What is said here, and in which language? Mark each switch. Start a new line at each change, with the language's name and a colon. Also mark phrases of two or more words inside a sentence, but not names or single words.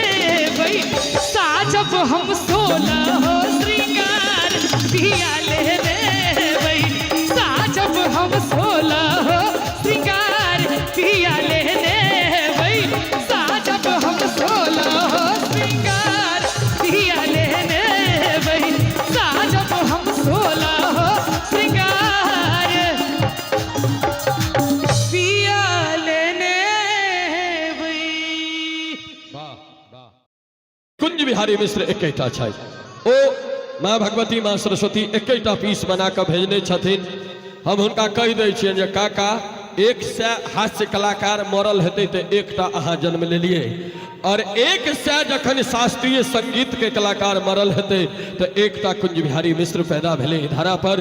Maithili: भाई साजब हम 16 श्रृंगार पिया लेने भाई साजब हम 16 श्रृंगार पिया लेने भाई साजब हम 16 श्रृंगार पिया लेने भाई साजब हम 16 श्रृंगार पिया लेने कुंज बिहारी मिश्र एकटा छै ओ माँ भगवती माँ सरस्वती एकटा पीस बना के भेजने छथिन। हम हुनका कहि दै छियनि जे काका 100 हास्य कलाकार मरल हेतै तऽ एकटा अहाँ जन्म लेलियै और 100 जखन शास्त्रीय संगीत के कलाकार मरल हेतै तऽ एकटा कुंज बिहारी मिश्र पैदा भेलै धरा पर।